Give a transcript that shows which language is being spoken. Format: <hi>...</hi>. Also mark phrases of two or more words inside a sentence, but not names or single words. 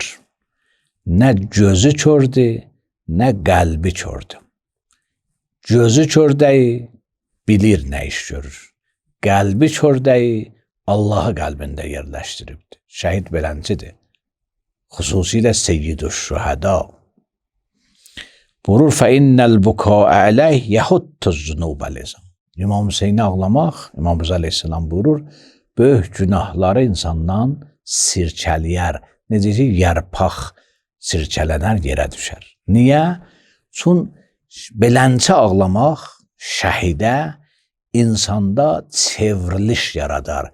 <az>Nə gözü kördür, nə qəlbi kördür. Gözü kördəyi bilir nə iş görür. Qəlbi kördəyi Allahı qəlbində yerləşdiribdir. Şəhid beləncidir. Xüsusilə Seyyid-ü-Şühəda. Buyurur,</az> <ar>فَاِنَّ الْبُكَاءَ عَلَيْهِ يَحُطُّ الزُّنُوبَ لِزَمْ.</ar> <az>İmam Hüseyin'i ağlamaq, İmam Rıza Aleyhisselam buyurur, böyük günahları insandan sirkəliyər. Necə ki, yarpaq sirkələnər yerə düşər. Niyə? Çün belənçə ağlamaq şəhidə insanda çevriliş yaradar.</az>